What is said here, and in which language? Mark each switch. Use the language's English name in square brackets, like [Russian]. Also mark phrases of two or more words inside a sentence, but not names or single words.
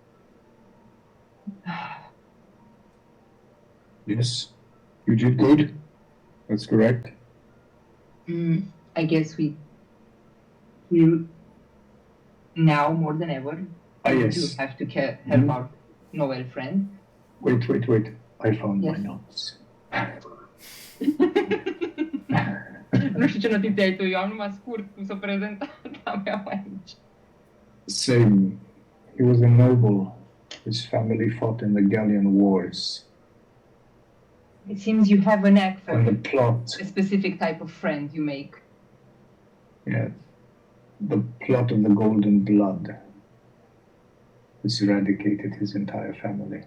[English] Yes, you did good. That's correct. I guess we now more than ever Yes. do have to help our Noel friend. Wait. I found Yes. my notes. [Romanian] Nu știu ce notițe ai tu, eu am numai scurt cum să prezent a mea aici. [English] Same. He was a noble. His family fought in the Gallian Wars. It seems you have a knack for And the plot, a specific type of friend you make. the plot of the Golden Blood has eradicated his entire family.